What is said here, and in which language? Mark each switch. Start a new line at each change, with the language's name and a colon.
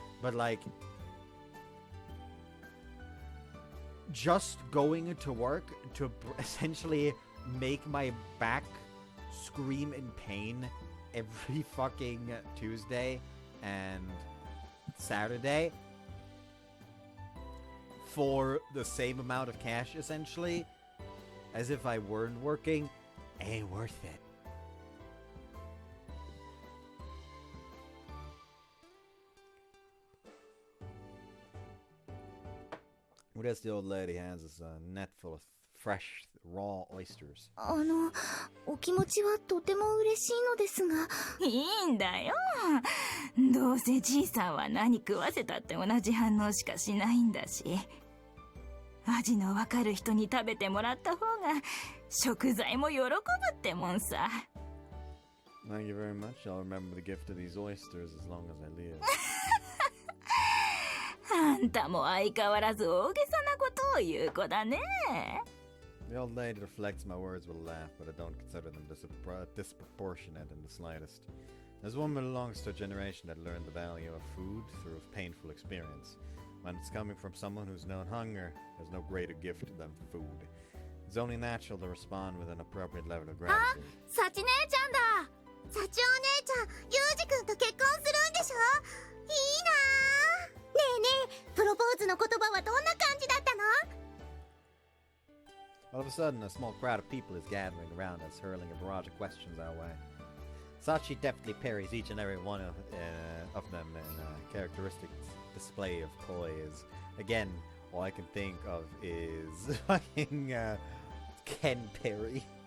English: But, like, just going into work to essentially make my back scream in pain every fucking Tuesday and Saturday for the same amount of cash, essentially, as if I weren't working, ain't worth it. What else the old lady has is a net full of fresh, raw oysters.
Japanese: お気持ちはとても嬉しいのですが。いいんだよ。どうせじいさんは何食わせたって同じ反応しかしないんだし。味のわかる人に食べてもらった方が食材も喜ぶってもんさ。
English: Thank you very much. I'll remember the gift of these oysters as long as I live.
Japanese: あんたも相変わらず大げさなことを言う子だね。
English: The old lady reflects my words with a laugh, but I don't consider them disproportionate in the slightest. This woman belongs to a generation that learned the value of food through painful experience. When it's coming from someone who's known hunger, there's no greater gift than food. It's only natural to respond with an appropriate level of gratitude.
Japanese: サチ姉ちゃんだ。幸お姉ちゃん、ユージ君と結婚するんでしょ？いいなぁ。ねえねえ、プロポーズの言葉はどんな感じだったの？
English: All of a sudden, a small crowd of people is gathering around us, hurling a barrage of questions our way. Sachi deftly parries each and every one of them in a characteristic display of poise. Again, all I can think of is fucking Ken Perry.